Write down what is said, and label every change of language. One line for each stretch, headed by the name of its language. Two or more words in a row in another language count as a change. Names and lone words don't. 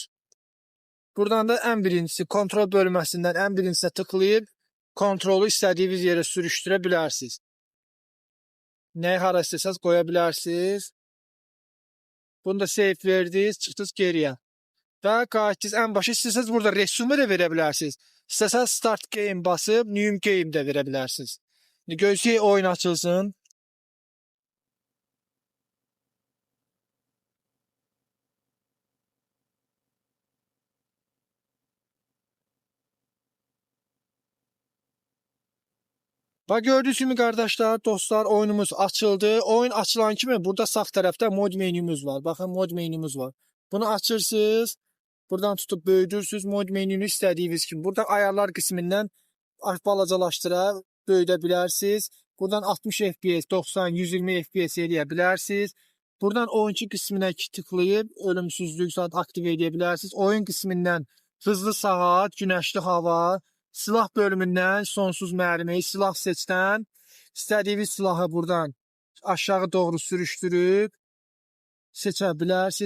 Azerbaijani: Buradan da ən birincisi kontrol bölməsindən ən birincisinə tıklayıb kontrolu istədiyiniz yerə sürüşdürə bilərsiniz. Nəyi hara istəsəz qoya bilərsiniz. Bunu da save verdiniz, çıxdınız geriyə. Və qayıtdınız ən başa istəsəz burada resume də verə bilərsiniz. İstəsəz
English: start game
Azerbaijani: basıb
English: new game
Azerbaijani: də verə bilərsiniz. Gözləyək oyun açılsın.
Turkish: Bak gördüğünüz gibi kardeşler, dostlar oyunumuz açıldı.
Azerbaijani: Oyun açılan kimi burada sağ tarafta mod menümüz var. Bakın mod menümüz var. Bunu açırsınız. Buradan tutup böyüdürsünüz. Mod menünü istediğiniz kimi. Burada ayarlar kısmından balacalaştıra, böyüdə bilərsiniz. Buradan 60 FPS, 90, 120 FPS eləyə bilərsiniz. Buradan oyuncu kısmına tıklayıp ölümsüzlük saat aktiv edə bilərsiniz. Oyun kısmından hızlı saat, güneşli hava, silah bölümündən sonsuz mərmi, silah seçdən, istədiyiniz silahı buradan aşağı doğru sürüşdürüb seçə bilərsiniz.